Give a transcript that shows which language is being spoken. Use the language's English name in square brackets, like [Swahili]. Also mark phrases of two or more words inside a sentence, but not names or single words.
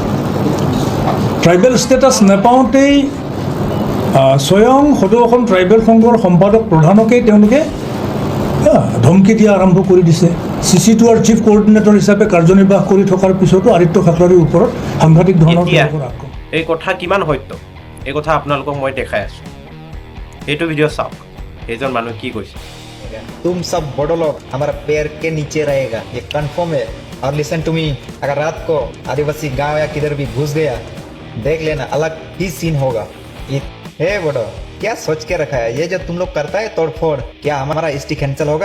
[Assamese] ট্ৰাইবেল ষ্টেটাছ নাপাওঁতেই স্বয়ং সদৌ অসম ট্ৰাইবেল সংঘৰ সম্পাদক প্ৰধানকেই তেওঁলোকে ধমকি দিয়া আৰম্ভ কৰি দিছে। CC2R চিফ কোঅৰ্ডিনেটৰ হিচাপে কাৰ্যনিৰ্বাহ কৰি থকাৰ পিছতো আদিত্য খাকলাৰীৰ ওপৰত সাংঘাতিক ধৰণৰ আক্ৰমণ। এই কথা কিমান সত্য এই কথা আপোনালোকক মই দেখাই আছোঁ। এইটো ভিডিঅ' চাওক এইজন মানুহ কি কৈছে। [Hindi] तुम सब बड़ो लोग हमारा पैर के नीचे रहेगा, ये कंफर्म है। और [English] listen to me, [Hindi] अगर रात को आदिवासी गांव या किधर भी घुस गया, देख लेना अलग ही सीन होगा। हे बड़ो, क्या सोच के रखा है? ये जो तुम लोग करता है तोड़फोड़, क्या हमारा ST कैंसिल होगा?